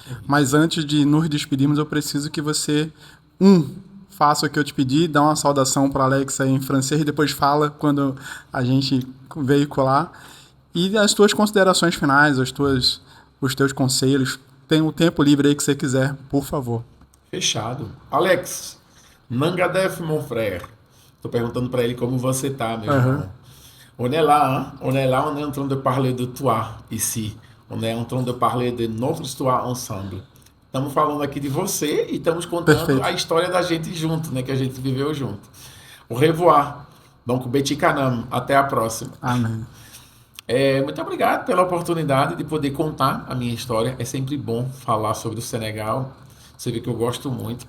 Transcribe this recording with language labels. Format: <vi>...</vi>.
<pt>Mas antes de nos despedirmos, eu preciso que você, faça o que eu te pedi, dá uma saudação para Alex aí em francês e depois fala quando a gente veicular. E as tuas considerações finais, os teus conselhos. Tem o tempo livre aí que você quiser, por favor. Fechado.</pt> <fr>Alex, Nangadef, mon frère.</fr> <pt>Tô perguntando para ele como você tá, meu irmão.</pt> <fr>On est là, hein? On est là, on est en train de parler de toi, ici. On est en train de parler de notre histoire ensemble.</fr> <pt>Estamos falando aqui de você e estamos contando Perfeito. a história da gente junto, né? Que a gente viveu junto. Au revoir. Donc, Beti Kanam. Até a próxima. Amém. Muito obrigado pela oportunidade de poder contar a minha história. É sempre bom falar sobre o Senegal. Você vê que eu gosto muito.</pt>